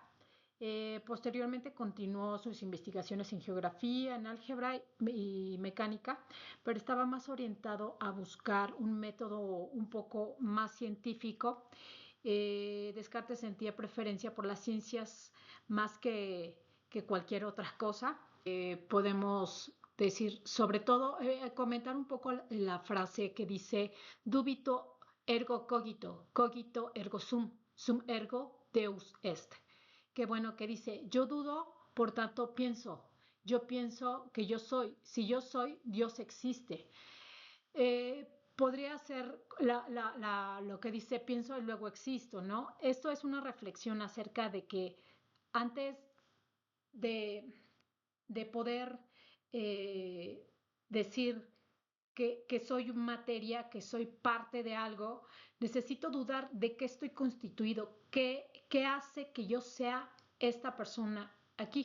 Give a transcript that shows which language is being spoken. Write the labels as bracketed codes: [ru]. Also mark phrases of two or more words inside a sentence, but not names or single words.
[es] Posteriormente continuó sus investigaciones en geografía, en álgebra y mecánica, pero estaba más orientado a buscar un método un poco más científico. Descartes sentía preferencia por las ciencias más que cualquier otra cosa. Podemos decir, sobre todo, comentar un poco la frase que dice [la] dubito ergo cogito, cogito ergo sum ergo deus est. [es] Que bueno, que dice, yo dudo, por tanto pienso. Yo pienso que yo soy. Si yo soy, Dios existe. Podría ser lo que dice pienso y luego existo, ¿no? Esto es una reflexión acerca de que antes de, de poder decir que soy materia, que soy parte de algo, necesito dudar de qué estoy constituido, qué hace que yo sea esta persona aquí.